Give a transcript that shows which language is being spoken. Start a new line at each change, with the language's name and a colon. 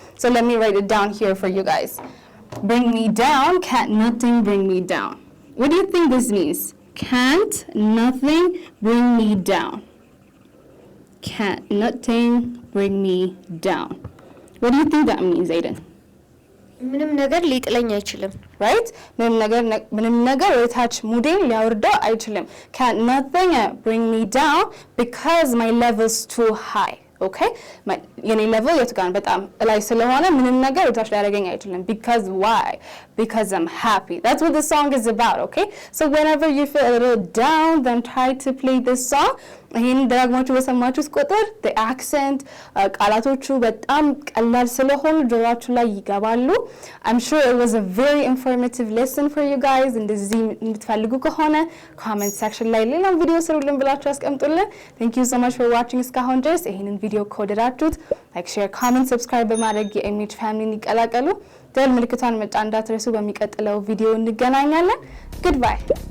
English: So let me write it down here for you guys. Bring me down, can't nothing bring me down. What do you think this means? Can't nothing bring me down. Can't nothing bring me down. What do you think that means, Aiden?
Amharic: ምንም ነገር ሊጥለኝ አይችልም
English: Right?
Amharic: ምንም ነገር ወታች ሙዴን ሊያወርደው አይችልም.
English: Can't nothing bring me down because my level's too high. Okay?
Amharic: የኔ level የቱ ጋር በጣም ላይ ስለሆነ ምንም ነገር ወታች ሊያደርገኝ አይችልም.
English: Because why? Because I'm happy. That's what the song is about, okay? So whenever you feel a little down, then try to play this song.
Amharic: ይሄን ደጋግማችሁ በሰማችሁት ቁጥር the accent ቃላቶቹ በጣም ቀላል ስለሆኑ ጆሮአችሁ ላይ ይገባሉ.
English: I'm sure it was a very informative lesson for you guys.
Amharic: እንደዚህ የምትፈልጉ ከሆነ comment section ላይ ሌላ ቪዲዮ ስሩልን ብላችሁ አስቀምጡልን.
English: Thank you so much for watching
Amharic: እስካሁን ድረስ ይሄንን ቪዲዮ ከወደዳችሁት like share comment subscribe በማድረግ የኤምኤች ፋሚሊን ይቀላቀሉ. ደወል ምልክቷን መጫን እንዳትረሱ በሚቀጥለው ቪዲዮ እንገናኛለን. Goodbye.